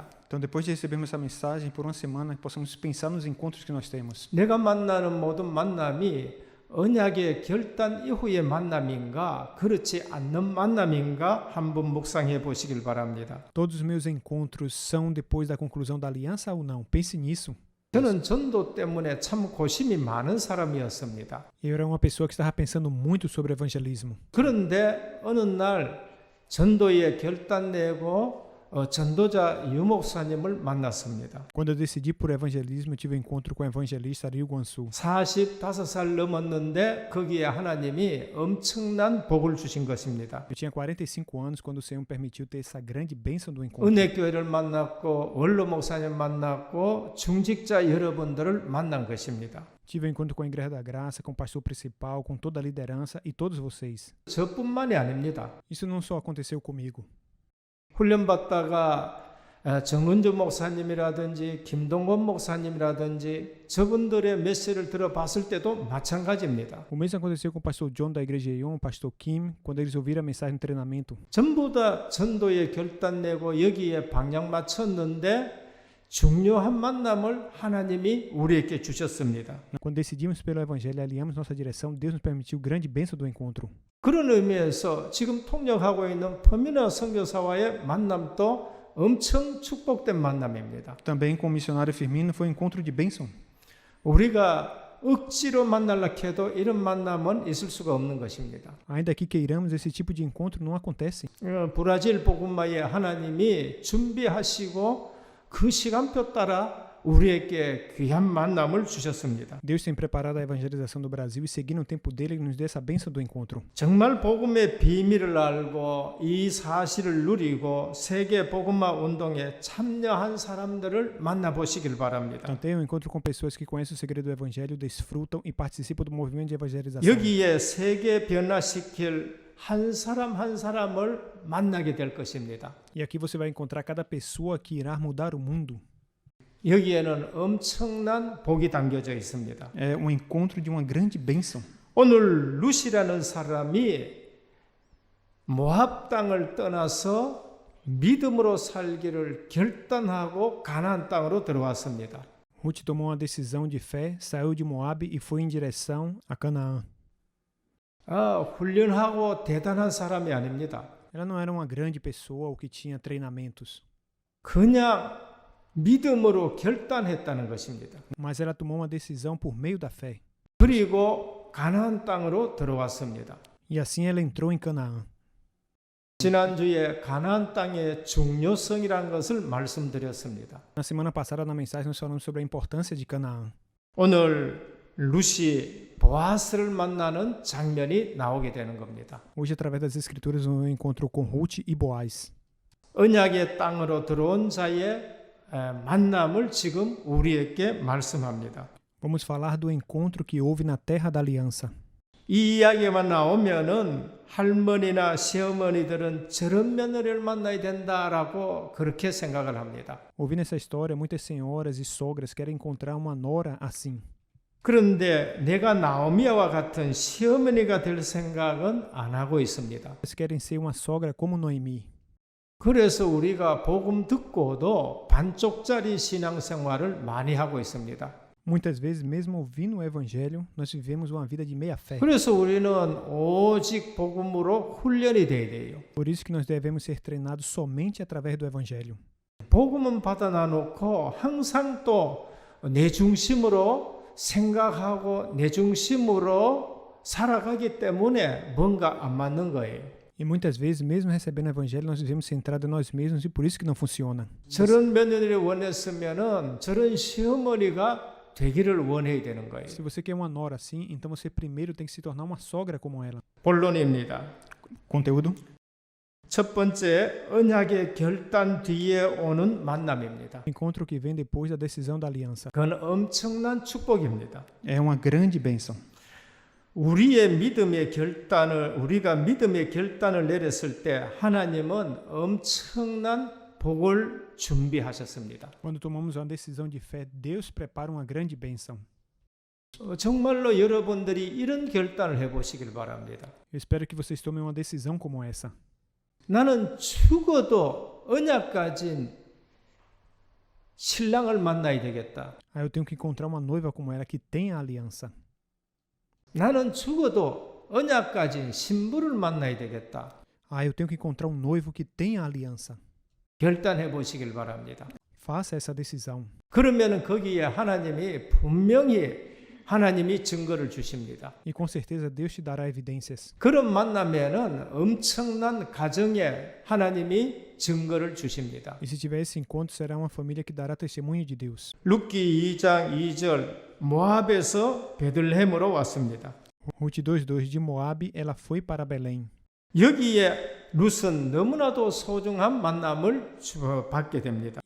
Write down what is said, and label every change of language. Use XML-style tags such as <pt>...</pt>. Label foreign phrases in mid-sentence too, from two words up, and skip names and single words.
<pt>Então, depois de recebermos essa mensagem, por uma semana, possamos pensar nos encontros que nós temos.</pt> <ko>내가 만나는 모든 만남이 언약의 결단 이후의 만남인가 그렇지 않는 만남인가 한번 묵상해 보시길 바랍니다.</ko> <pt>Todos os meus encontros são depois da conclusão da aliança ou não? Pense nisso.</pt> <ko>저는 전도 때문에 참 고심이 많은 사람이었습니다.</ko> <pt>Eu era uma pessoa que estava pensando muito sobre evangelismo.</pt> <ko>그런데 어느 날 전도에 결단 내고 전도자 유 목사님을 만났습니다.</ko> <pt>Quando eu decidi por evangelismo, eu tive um encontro com o evangelista Ryu Guansu.</pt> <ko>45살 넘었는데 거기에 하나님이 엄청난 복을 주신 것입니다.</ko> <pt>Eu tinha 45 anos quando o Senhor me permitiu ter essa grande bênção do encontro.</pt> <ko>은혜교회를 만났고 원로 목사님 만났고 중직자 여러분들을 만난 것입니다.</ko> <pt>Tive um encontro com a Igreja da Graça, com o pastor principal, com toda a liderança e todos vocês.</pt> <ko>저뿐만이 아닙니다.</ko> <pt>Isso não só aconteceu comigo.</pt> <ko>훈련받다가 정은주 목사님이라든지 김동건 목사님이라든지 저분들의 메시지를 들어봤을 때도 마찬가지입니다.</ko> <pt>O mesmo aconteceu com o pastor John da Igreja Eon, o pastor Kim, quando eles ouviram a mensagem do treinamento.</pt> <ko>전부 다 전도에 결단 내고 여기에 방향 맞췄는데 중요한 만남을 하나님이 우리에게 주셨습니다.</ko> <pt>Quando decidimos pelo Evangelho e alinhamos nossa direção, Deus nos permitiu grande bênção do encontro.</pt> <ko>그런 의미에서 지금 통역하고 있는 퍼미너 선교사와의 만남도 엄청 축복된 만남입니다.</ko> <pt>Também com o missionário Firmino foi um encontro de bênção.</pt> <ko>우리가 억지로 만나려 해도 이런 만남은 있을 수가 없는 것입니다.</ko> <pt>Ainda que queiramos, esse tipo de encontro não acontece.</pt> <ko>브라질 복음화에 하나님이 준비하시고 그 시간표 따라 우리에게 귀한 만남을 주셨습니다.</ko> <pt>Deus tem preparado a evangelização do Brasil e seguindo o tempo dele, ele nos deu essa bênção do encontro.</pt> <ko>정말 복음의 비밀을 알고 이 사실을 누리고 세계 복음화 운동에 참여한 사람들을 만나보시길 바랍니다.</ko> <pt>Então tenha um encontro com pessoas que conhecem o segredo do Evangelho, desfrutam e participam do movimento de evangelização.</pt> <ko>여기에 세계 변화시킬 한 사람 한 사람을 만나게 될 것입니다.</ko> <pt>E aqui você vai encontrar cada pessoa que irá mudar o mundo.</pt> <ko>여기에는 엄청난 복이 담겨져 있습니다.</ko> <pt>É um encontro de uma grande bênção.</pt> <ko>오늘 룻이라는 사람이 모압 땅을 떠나서 믿음으로 살기를 결단하고 가나안 땅으로 들어왔습니다.</ko> <pt>Ruth tomou uma decisão de fé, saiu de Moabe e foi em direção a Canaã.</pt> <ko>훈련하고 대단한 사람이 아닙니다.</ko> <pt>Ela não era uma grande pessoa ou que tinha treinamentos,</pt> <ko>그냥 믿음으로 결단했다는 것입니다.</ko> <pt>mas ela tomou uma decisão por meio da fé.</pt> <ko>그리고 가나안 땅으로 들어왔습니다.</ko> <pt>E assim ela entrou em Canaã.</pt> <ko>지난주에 가나안 땅의 중요성이라는 것을 말씀드렸습니다.</ko> <pt>Na semana passada, na mensagem, nós falamos sobre a importância de Canaã.</pt> <ko>오늘 룻이 보아스를 만나는 장면이 나오게 되는 겁니다.</ko> <pt>Hoje, através das Escrituras, eu encontro com Ruth e Boaz.</pt> <ko>언약의 땅으로 들어온 자의 만남을 지금 우리에게 말씀합니다.</ko> <pt>Vamos falar do encontro que houve na Terra da Aliança.</pt> <ko>이 이야기만 나오면은 할머니나 시어머니들은 저런 며느리를 만나야 된다라고 그렇게 생각을 합니다.</ko> <pt>Ouvindo essa história, muitas senhoras e sogras querem encontrar uma nora assim.</pt> <ko>그런데 내가 나오미와 같은 시어머니가 될 생각은 안 하고 있습니다.</ko> <pt>Eles querem ser uma sogra como Noemi.</pt> <ko>그래서 우리가 복음 듣고도 반쪽짜리 신앙생활을 많이 하고 있습니다.</ko> <pt>Muitas vezes, mesmo ouvindo o Evangelho, nós vivemos uma vida de meia fé.</pt> <ko>그래서 우리는 오직 복음으로 훈련이 돼야 돼요.</ko> <pt>Por isso que nós devemos ser treinados somente através do Evangelho.</pt> <ko>복음은 받아 나놓고 항상 또 내 중심으로 생각하고 내 중심으로 살아가기 때문에 뭔가 안 맞는 거예요.</ko> <pt>E muitas vezes, mesmo recebendo o Evangelho, nós vivemos centrados em nós mesmos e por isso que não funciona.</pt> <ko>저런 며느리를 원했으면은 저런 시어머니가 되기를 원해야 되는 거예요.</ko> <pt>Se você quer uma nora assim, então você primeiro tem que se tornar uma sogra como ela.</pt> <ko>본론입니다.</ko> <pt>Conteúdo.</pt> <ko>첫 번째, 언약의 결단 뒤에 오는 만남입니다.</ko> <pt>Encontro que vem depois da decisão da aliança.</pt> <ko>그건 엄청난 축복입니다.</ko> <pt>É uma grande bênção.</pt> <ko>우리가 믿음의 결단을 내렸을 때 하나님은 엄청난 복을 준비하셨습니다.</ko> <pt>Quando tomamos uma decisão de fé, Deus prepara uma grande bênção.</pt> <ko>정말로 여러분들이 이런 결단을 해보시길 바랍니다.</ko> <pt>Eu espero que vocês tomem uma decisão como essa.</pt> <ko>나는 죽어도 언약 가진 신랑을 만나야 되겠다.</ko> <pt>Eu tenho que encontrar uma noiva como ela que tem a aliança.</pt> <ko>나는 죽어도 언약 가진 신부를 만나야 되겠다.</ko> <pt>Eu tenho que encontrar um noivo que tem a aliança.</pt> <ko>결단해 보시길 바랍니다.</ko> <pt>Faça essa decisão.</pt> <ko>그러면 거기에 하나님이 증거를 주십니다.</ko> <pt>E com certeza Deus te dará evidências.</pt> <ko>그런 만나면은 엄청난 가정에 하나님이 증거를 주십니다.</ko> <pt>E se tiver esse encontro, será uma família que dará testemunho de Deus.</pt> <ko>룻기 2장 2절 모압에서 베들레헴으로 왔습니다.</ko> <pt>Ruth 2:2 de Moabe, ela foi para Belém.</pt> <ko>여기에 룻은 너무나도 소중한 만남을 받게 됩니다.</ko>